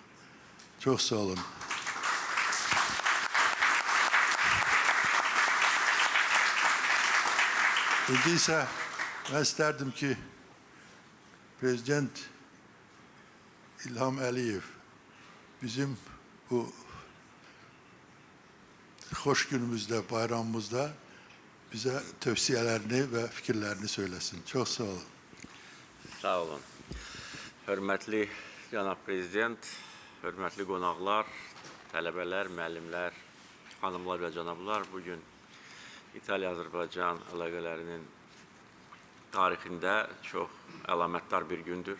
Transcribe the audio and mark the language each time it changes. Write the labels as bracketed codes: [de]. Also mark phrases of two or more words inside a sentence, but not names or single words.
[az] Çox sağ olun. İndi isə mən istərdim ki, Prezident İlham Əliyev bizim bu xoş günümüzdə, [tr] bayramımızda bize tövsiyelerini ve fikirlerini söylesin. Çok sağ olun. [az] Sağ olun. Hörmətli Cənab Prezident, hörmətli qonaqlar, tələbələr, müəllimlər, xanımlar və cənablar, bugün İtaliya-Azərbaycan əlaqələrinin tarixində çox əlamətdar bir gündür.